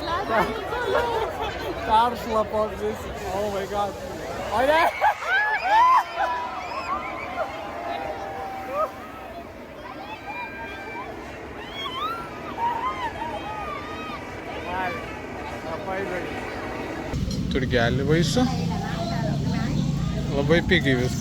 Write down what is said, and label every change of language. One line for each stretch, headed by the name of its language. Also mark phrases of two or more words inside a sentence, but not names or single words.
Lithuanian: Peršlapo vis.
English: Oh my god.
Lithuanian: O ne! Turgelį vaisių. Labai pigiai viskas.